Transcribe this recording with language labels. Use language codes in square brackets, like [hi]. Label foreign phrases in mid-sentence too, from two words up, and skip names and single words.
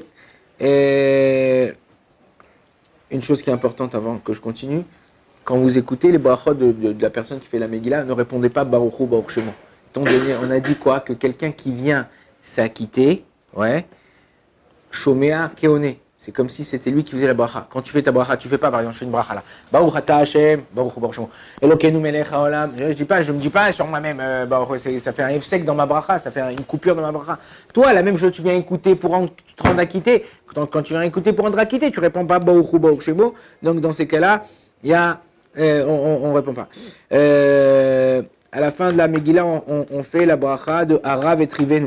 [fr] Et une chose qui est importante avant que je continue, quand vous écoutez les brachot de la personne qui fait la Megillah, ne répondez pas [he] ברוך הוא ברוך שמו. [fr] On a dit quoi? Que quelqu'un qui vient s'acquitter, ouais, [he] שומע כעונה. [fr] C'est comme si c'était lui qui faisait la bracha. Quand tu fais ta bracha, tu fais pas, par exemple, je fais une bracha là. [he] ברוך אתה השם ברוך הוא ברוך שמו אלוקינו מלך העולם. [fr] Je me dis pas sur moi-même, ça fait un effsek dans ma bracha, ça fait une coupure dans ma bracha. Toi, la même chose, tu viens écouter pour te rendre acquitté. Quand tu viens écouter pour rendre acquitté, tu réponds pas [he] ברוך הוא ברוך שמו. [fr] Donc dans ces cas-là, il y a, on répond pas. À la fin de la Megillah, on fait la bracha de [he] הרב את ריבנו.